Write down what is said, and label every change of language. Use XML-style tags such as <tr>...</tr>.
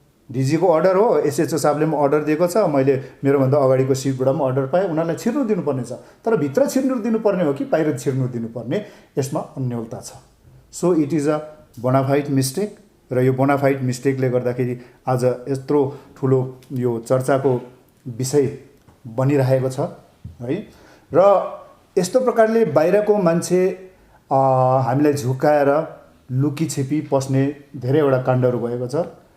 <ne>डिजीको order हो, SHO साहबले पनि अर्डर दिएको छ, मैले मेरोभन्दा अगाडिको सिटबाट पनि अर्डर पाएँ, उनीहरूलाई छिर्नु दिनुपर्ने छ। तर भित्र छिर्नु दिनुपर्ने हो कि बाहिर छिर्नु दिनुपर्ने, यसमा अन्योलता छ।</ne> <en>So it is a bona fide mistake.</en> <ne>र यो बोनाफाइड मिस्टेकले गर्दाखेरि आज यत्रो ठुलो यो चर्चाको विषय बनिरहेको छ है। र यस्तो प्रकारले बाहिरको मान्छे हामीलाई झुकाएर लुकीछिपी पस्ने धेरैवटा काण्डहरू भएको छ।</ne>